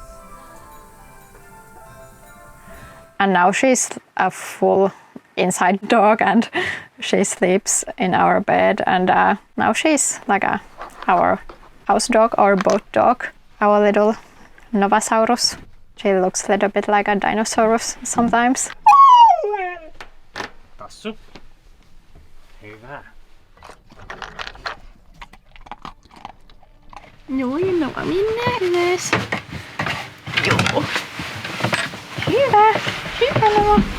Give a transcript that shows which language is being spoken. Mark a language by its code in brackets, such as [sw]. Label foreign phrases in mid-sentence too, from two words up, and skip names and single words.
[en] And now she's a full inside dog, and she sleeps in our bed, and now she's like our house dog or boat dog, our little Novasaurus. She looks a little bit like a dinosaurus sometimes. [fi] Tassu. Hyvä. Joo, ja Nova minne ylös. Joo. Hyvä! Hyvä Nova!